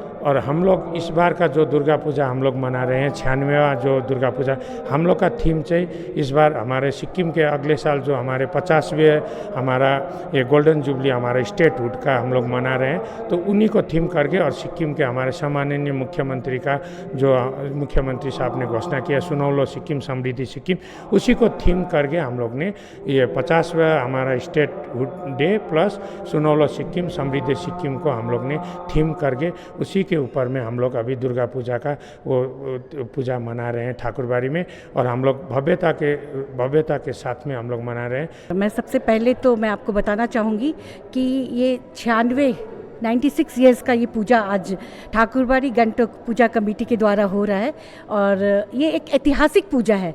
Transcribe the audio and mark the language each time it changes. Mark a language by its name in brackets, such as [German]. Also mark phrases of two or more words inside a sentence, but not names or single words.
[Hindi] और हम लोग इस बार का जो दुर्गा पूजा हम लोग मना रहे हैं 96वां जो दुर्गा पूजा हम लोग का थीम चाहिए इस बार हमारे सिक्किम के अगले साल जो हमारे 50वें हमारा ये [English] golden jubilee [Hindi] हमारा स्टेटहुड का हम लोग मना रहे हैं। तो उन्हीं को थीम करके और सिक्किम के हमारे सम्माननीय मुख्यमंत्री का जो मुख्यमंत्री साहब ने घोषणा किया सुनौलो सिक्किम समृद्धि सिक्किम, उसी को थीम करके हम लोग ने ये 50वां हमारा [English] statehood day [Hindi] प्लस सुनौलो सिक्किम समृद्धि सिक्किम को हम लोग ने थीम करके उसी के ऊपर में हम लोग अभी दुर्गा पूजा का वो पूजा मना रहे हैं ठाकुरबाड़ी में। और हम लोग भव्यता के साथ में हम लोग मना रहे हैं। मैं सबसे पहले तो मैं आपको बताना चाहूँगी कि ये 96 ईयर्स का ये पूजा आज ठाकुरबाड़ी गैंगटॉक पूजा कमेटी के द्वारा हो रहा है और ये एक ऐतिहासिक पूजा है।